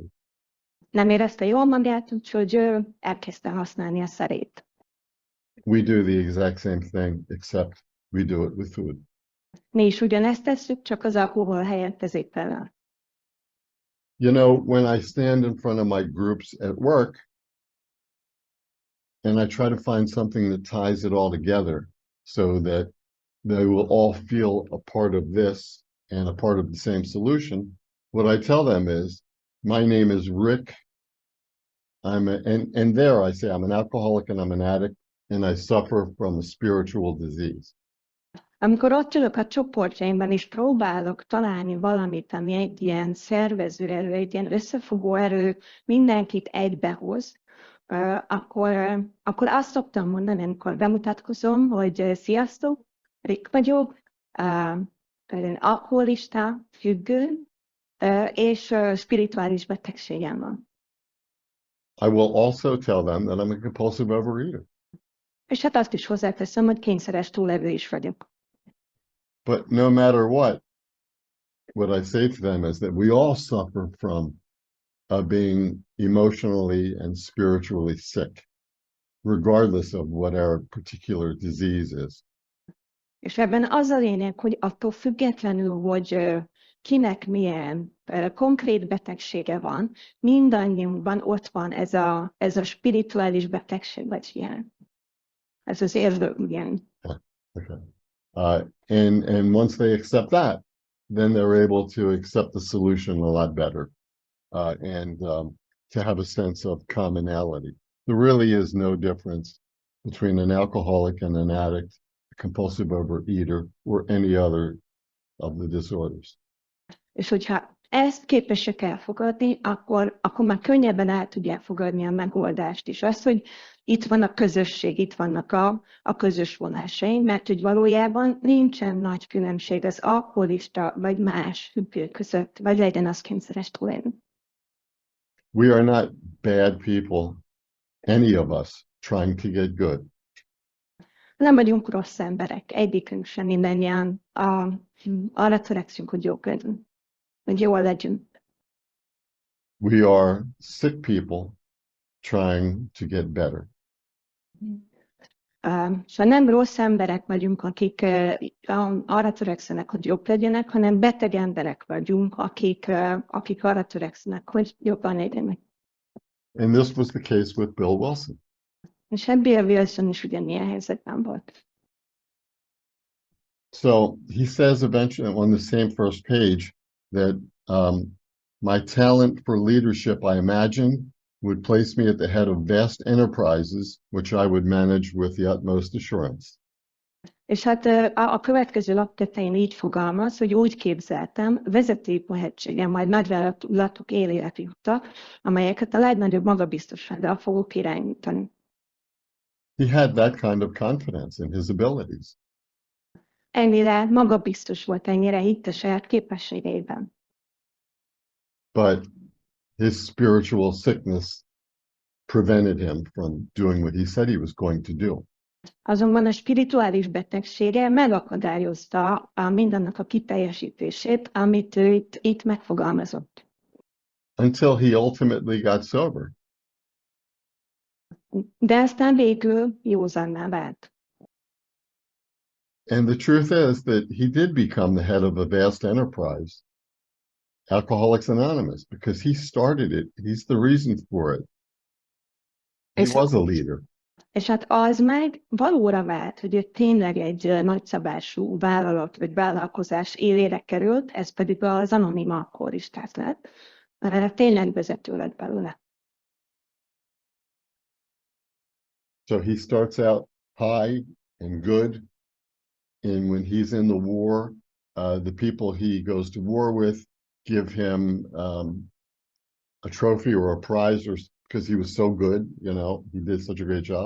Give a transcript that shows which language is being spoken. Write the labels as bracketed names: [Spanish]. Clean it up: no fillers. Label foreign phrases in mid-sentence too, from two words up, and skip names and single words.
[Hungarian] Nem érezte jól magát, úgyhogy elkezdte használni a szerét. [English] We do the exact same thing, except we do it with food. [Hungarian] Mi is ugyanezt tesszük, csak az alkohol helyett az étellel. [English] You know, when I stand in front of my groups at work, and I try to find something that ties it all together so that they will all feel a part of this and a part of the same solution, what I tell them is, my name is Rick. And there I say I'm an alcoholic and I'm an addict, and I suffer from a spiritual disease. [Hungarian] Amikor ott ülök a csoportjaimban, és próbálok találni valamit, ami egy ilyen szervező erő, egy ilyen összefogó erő, mindenkit egybehoz, akkor azt szoktam mondani, amikor bemutatkozom, hogy sziasztok, Rick vagyok, alkoholista, függő, és spirituális betegségem van. [English] I will also tell them that I'm a compulsive overeater. [Hungarian] És hát azt is hozzáteszem, hogy kényszeres túlevő is vagyok. [English] But no matter what I say to them is that we all suffer from being emotionally and spiritually sick, regardless of what our particular disease is. [Hungarian] És ebben az a lényeg, hogy attól függetlenül, hogy kinek milyen konkrét betegsége van, mindannyiunkban ott van ez a spirituális betegség, vagy ilyen. Ez az érző, ilyen. Okay. [English] And once they accept that, then they're able to accept the solution a lot better, and to have a sense of commonality. There really is no difference between an alcoholic and an addict, a compulsive overeater, or any other of the disorders. [Hungarian] És hogyha ezt képesek elfogadni, akkor már könnyebben el tudják fogadni a megoldást is. Az, hogy itt van a közösség, itt vannak a közös vonásaink, mert hogy valójában nincsen nagy különbség az alkoholista vagy más függő között, vagy legyen az kényszeres túlélni. [English] We are not bad people, any of us, trying to get good. [Hungarian] Nem vagyunk rossz emberek, egyikünk sem, mindannyian arra törekszünk, hogy jók legyünk, hogy jól legyünk. [English] We are sick people trying to get better. [Hungarian] Szóval nem rossz emberek vagyunk, akik arra törekszenek, hogy jobb legyenek, hanem beteg emberek vagyunk, akik arra törekszenek, hogy jobban legyenek. [English] And this was the case with Bill Wilson. [Hungarian] És Bill Wilson is ugyanilyen helyzetben volt. [English] So he says eventually on the same first page that my talent for leadership, I imagine, would place me at the head of vast enterprises, which I would manage with the utmost assurance. [Hungarian] És hát a következő lap tetején így fogalmaz, hogy úgy képzeltem, vezetői tehetségem, majd nagyvállalatok éléleti utak, amelyeket a legnagyobb magabiztossággal fogok irányítani. [English] He had that kind of confidence in his abilities. [Hungarian] Ennyire magabiztos volt, ennyire hitt a saját képességeiben. [English] But his spiritual sickness prevented him from doing what he said he was going to do. [Hungarian] Azonban a spirituális betegsége megakadályozta mindannak a kiteljesítését, amit ő itt megfogalmazott. [English] Until he ultimately got sober. [Hungarian] De aztán végül józanná vált. [English] And the truth is that he did become the head of a vast enterprise, Alcoholics Anonymous, because he started it. He's the reason for it. He [Hungarian] És, [English] was a leader. [Hungarian] és hát az meg valóra vált, hogy ő tényleg egy nagyszabású vállalat vagy vállalkozás élére került, ez pedig az anonim alkoholistás lett. Tényleg vezető lett belőle. [English] So he starts out high and good. And when he's in the war, the people he goes to war with give him a trophy or a prize, or because he was so good, you know, he did such a great job.